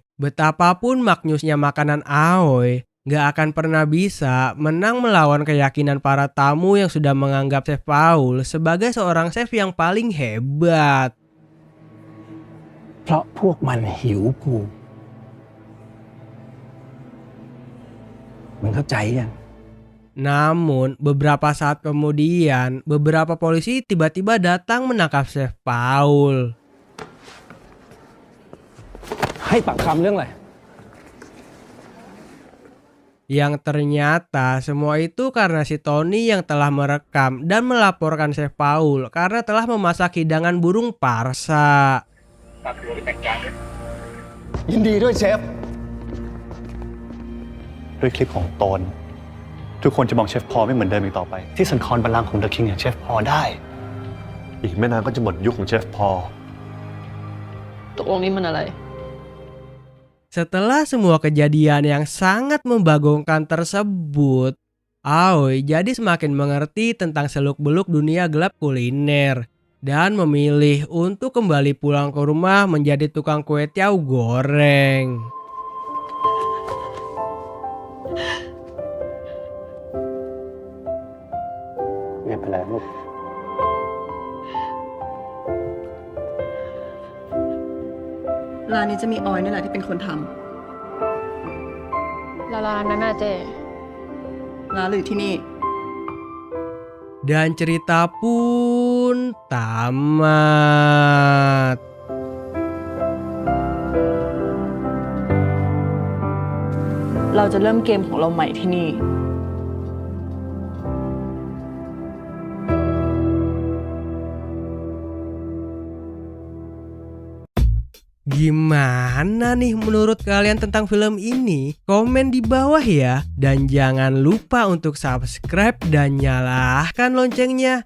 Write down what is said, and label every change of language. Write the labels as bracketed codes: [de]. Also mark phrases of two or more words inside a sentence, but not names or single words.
[id] betapapun maknyusnya makanan Aoi, gak akan pernah bisa menang melawan keyakinan para tamu yang sudah menganggap Chef Paul sebagai seorang chef yang paling hebat. [th] เพราะพวกมันหิวกูมึงเข้าใจยัง [id] Namun, beberapa saat kemudian, beberapa polisi tiba-tiba datang menangkap Chef Paul. [th] ให้ปากคำเรื่องอะไร [id] Yang ternyata semua itu karena si Tony yang telah merekam dan melaporkan Chef Paul karena telah memasak hidangan burung parsa. [th] ยินดีด้วยเชฟ ด้วยคลิปของโตน ทุกคนจะมองเชฟพอลไม่เหมือนเดิมอีกต่อไป ที่สันคอนบัลลังก์ของเดอะคิงอย่างเชฟพอลได้ อีกไม่นานก็จะหมดยุคของเชฟพอล ตกลงนี้มันอะไร [id] Setelah semua kejadian yang sangat membagongkan tersebut, Aoi jadi semakin mengerti tentang seluk-beluk dunia gelap kuliner dan memilih untuk kembali pulang ke rumah menjadi tukang kue tiaw goreng. [th] ไม่เป็นไรลูก ร้านนี้จะมีออยนี่แหละที่เป็นคนท แล้วร้านนั้นน่ะเจ ำร้านหรือที่นี่ [id] Dan cerita pun tamat. [th] เราจะเริ่มเกมของเราใหม่ที่นี่ [id] Gimana nih menurut kalian tentang film ini? Komen di bawah ya. Dan jangan lupa untuk subscribe dan nyalakan loncengnya.